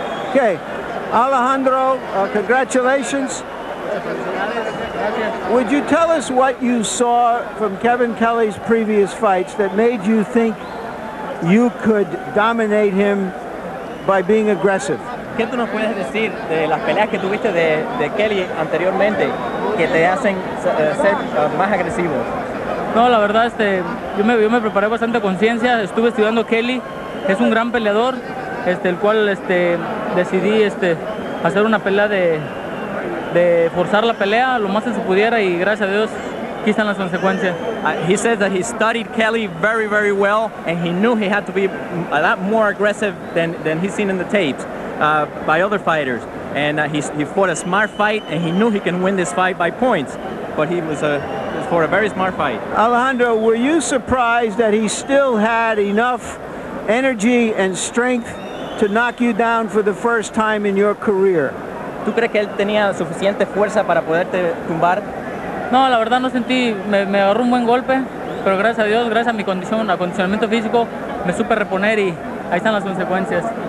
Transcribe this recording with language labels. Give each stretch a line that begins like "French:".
English: Okay, Alejandro, congratulations. Would you tell us what you saw from Kevin Kelley's previous fights that made you think you could dominate him by being aggressive?
Spanish: ¿Qué tú nos puedes decir de las peleas que tuviste de Kelley anteriormente que te hacen ser más agresivo? No, la verdad, yo me preparé bastante conciencia, estuve estudiando Kelley, es un gran peleador, el cual decidí hacer una pelea de forzar la pelea lo más que se pudiera y gracias a Dios aquí están las consecuencias.
English: He said that he studied Kelley very, very well and he knew he had to be a lot more aggressive than he's seen in the tapes by other fighters. And he fought a smart fight and he knew he can win this fight by points. But he was for a very smart fight. Alejandro, were you surprised that he still had enough energy and strength to knock you down for the first time in your career?
Spanish: ¿Tú crees que él tenía suficiente fuerza para poderte tumbar? No, la verdad no sentí, me agarró un buen golpe, pero gracias a Dios, gracias a mi condición, acondicionamiento físico, me supe reponer y ahí están las consecuencias.